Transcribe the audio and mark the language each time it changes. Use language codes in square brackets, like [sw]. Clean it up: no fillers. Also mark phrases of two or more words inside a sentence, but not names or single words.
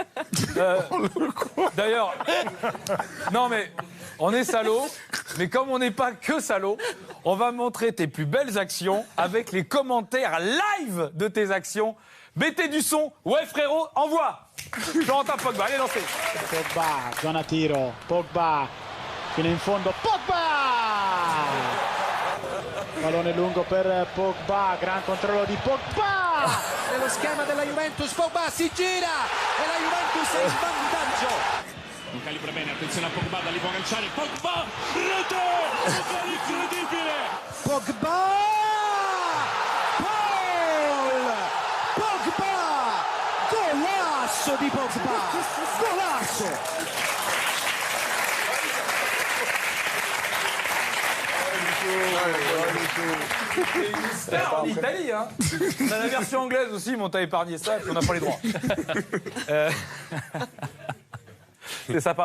[fr] D'ailleurs, non mais on est salaud, mais comme on n'est pas que salaud, on va montrer tes plus belles actions avec les commentaires live de tes actions. Mettez du son, ouais frérot, envoie. Florentin Pogba, allez lancer. [it] Pogba, zona tiro, Pogba, fino in fondo, Pogba! Pallone lungo per Pogba, gran controllo di Pogba! Nello schema della Juventus, Pogba si gira e la Juventus è in vantaggio. Non calibra bene, attenzione a Pogba, da lì può agganciare, Pogba, rete! Rete incredibile! Pogba! Golasso di Pogba! Golasso! [fr] En Italie, hein. On a la version anglaise aussi, mais on t'a épargné ça, on n'a pas les droits. C'est sympa.